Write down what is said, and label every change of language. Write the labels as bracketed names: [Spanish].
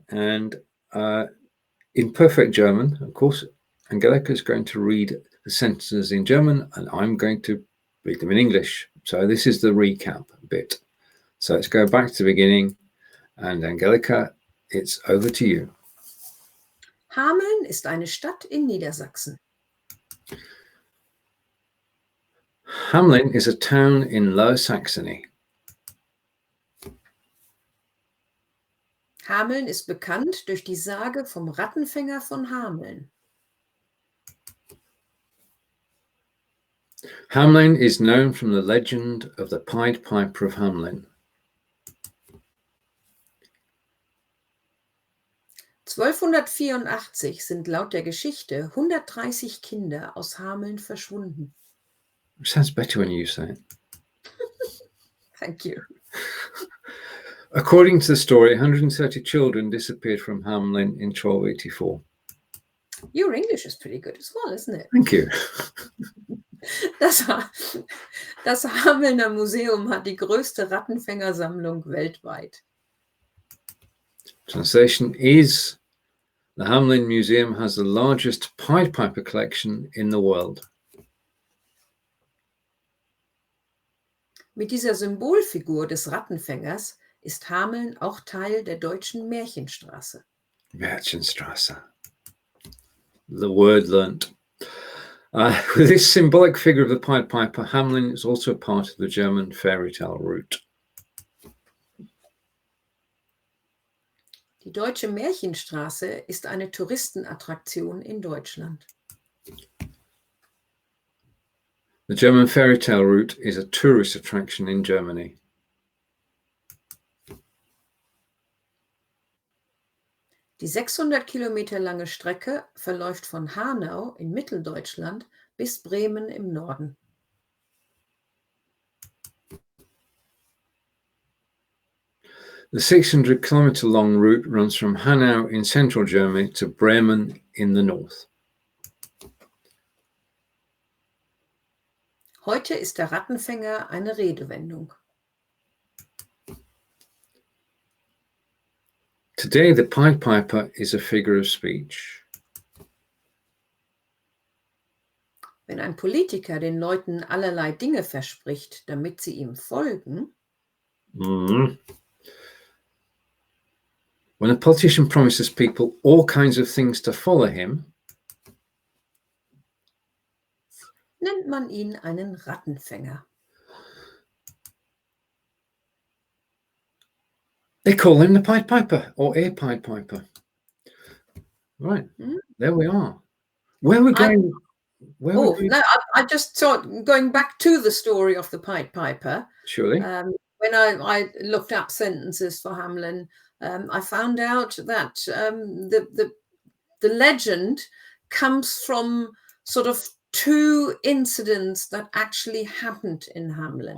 [English] And in perfect German, of course, Angelika is going to read the sentences in German and I'm going to read them in English. So this is the recap bit. So let's go back to the beginning. And Angelika, it's over to you. [German] Hameln ist eine Stadt in Niedersachsen. [English] Hamelin is a town in Lower Saxony. [German] Hameln ist bekannt durch die Sage vom Rattenfänger von Hameln. [English] Hamelin is known from the legend of the Pied Piper of Hamelin. [German] 1284 sind laut der Geschichte 130 Kinder aus Hameln verschwunden. [English] It sounds better when you say it. Thank you. According to the story, 130 children disappeared from Hamelin in 1284. Your English is pretty good as well, isn't it? Thank you. [German] Das Hamelner Museum hat die größte Rattenfänger-Sammlung weltweit. [English] Translation is, the Hamelin Museum has the largest Pied Piper collection in the world. [German] Mit dieser Symbolfigur des Rattenfängers ist Hameln auch Teil der Deutschen Märchenstraße. [English] Märchenstraße. The word learnt. With this symbolic figure of the Pied Piper, Hamelin is also part of the German fairy tale route. [German] Die Deutsche Märchenstraße ist eine Touristenattraktion in Deutschland. [English] The German fairy tale route is a tourist attraction in Germany. [German] Die 600 Kilometer lange Strecke verläuft von Hanau in Mitteldeutschland bis Bremen im Norden. [English] The 600-kilometer long route runs from Hanau in central Germany to Bremen in the north. [German] Heute ist der Rattenfänger eine Redewendung. [English] Today, the Pied Piper is a figure of speech. [German] Wenn ein Politiker den Leuten allerlei Dinge verspricht, damit sie ihm folgen, [English] When a politician promises people all kinds of things to follow him, [German] nennt man ihn einen Rattenfänger. [English] they call him the Pied Piper or a Pied Piper. Right, there we are. Where we're going? No, I just thought, going back to the story of the Pied Piper. Surely. When I looked up sentences for Hamelin, I found out that the legend comes from sort of two incidents that actually happened in Hamelin.